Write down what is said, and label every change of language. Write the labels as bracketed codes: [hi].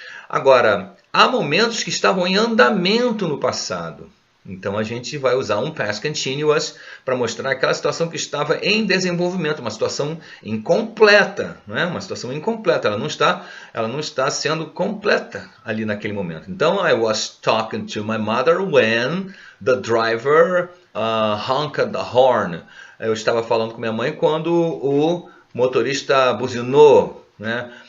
[pt] Agora, há momentos que estavam em andamento no passado. Então, a gente vai usar um Past Continuous para mostrar aquela situação que estava em desenvolvimento, uma situação incompleta, né? Uma situação incompleta, ela não está sendo completa ali naquele momento. [en] Então, I was talking to my mother when the driver honked the horn. [pt] Eu estava falando com minha mãe quando o motorista buzinou, né?